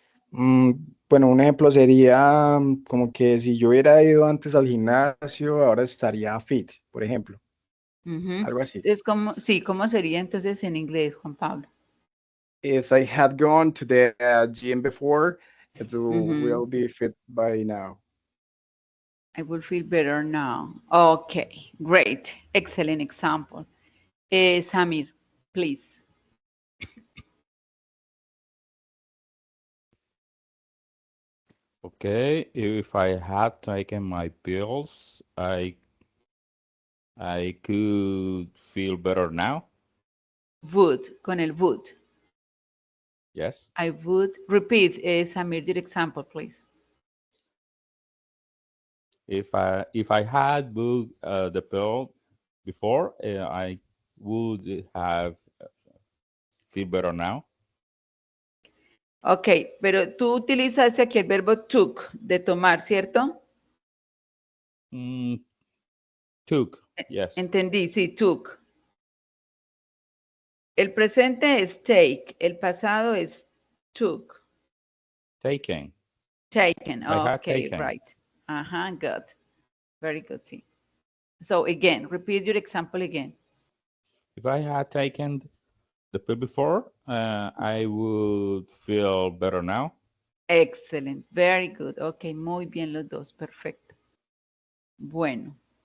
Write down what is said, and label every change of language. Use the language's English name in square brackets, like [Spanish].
[Spanish] Bueno, un ejemplo sería como que si yo hubiera ido antes al gimnasio, ahora estaría fit, por ejemplo. Algo así. Es como, sí, ¿cómo sería entonces en inglés, Juan Pablo? [English] If I had gone to the gym before, it will be fit by now. I will feel better now. Okay, great. Excellent example. Samir, please. Okay, if I had taken my pills, I could feel better now. Would, [Spanish] con el would. [English] Yes. I would repeat, Samir, your example, please. If I had booked the pill before, I would have feel better now. [Spanish] Ok, pero tú utilizaste aquí el verbo took, de tomar, ¿cierto? [English] Took, yes. [Spanish] Entendí, sí, took. El presente es take, el pasado es took. [English] Taken. Taken, I had okay, taken. right. Good. Very good, [Spanish] sí. [English] So again, repeat your example again. If I had taken the pill before, I would feel better now. Excellent, very good. [Spanish] Ok, muy bien los dos, perfecto. Bueno.